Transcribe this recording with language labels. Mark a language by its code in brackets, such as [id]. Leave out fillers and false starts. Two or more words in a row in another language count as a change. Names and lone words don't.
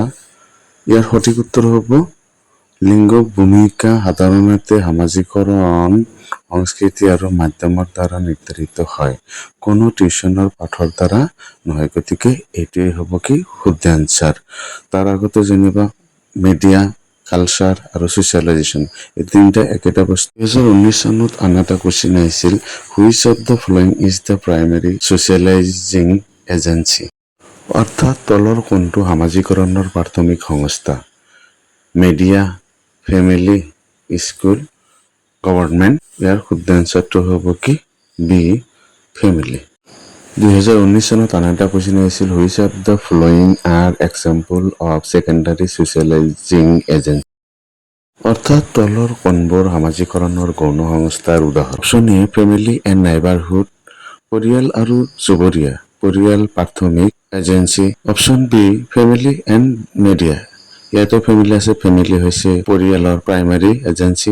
[as] ইয়াৰ সঠিক উত্তৰ হ'ব লিংগ ভূমিকা সাধাৰণতে সামাজিকৰণ, সংস্কৃতি আৰু মাধ্যমৰ দ্বাৰা নিৰ্ধাৰিত হয়, কোনো টিউশ্যনৰ পাঠৰ দ্বাৰা নহয়। গতিকে এইটোৱে হ'ব কি শুদ্ধ আনচাৰ। তাৰ আগতে যেনিবা মিডিয়া, কালচাৰ আৰু ছ'চিয়েলাইজেশ্যন, এই তিনিটা একেটা বস্তু। 2019 চনত আন এটা কুৱেশ্যন আহিছিল [en] which of the following is the primary socializing agency. [as] অৰ্থাৎ তলৰ কোনটো সামাজিকৰণৰ প্ৰাথমিক সংস্থা? [en] media, family, school, government. [as] ইয়াৰ শুদ্ধ এনচাৰটো হ'ব কি [en] B family. [as] 2019 চনত আন এটা কুৱেশ্যন আহিছিল [en] which of the following are example of secondary socializing agency. [as] অৰ্থাৎ তলৰ কোনবোৰ সামাজিকৰণৰ গৌণ সংস্থাৰ উদাহৰণ? [en] option A family and neighbourhood, [as] পৰিয়াল আৰু চুবুৰীয়া, পৰিয়াল প্ৰাথমিক এজেঞ্চি। [en] option B family and media, [as] ইয়াতে ফেমিলি আছে, ফেমিলি হৈছে পৰিয়ালৰ [en] primary agency.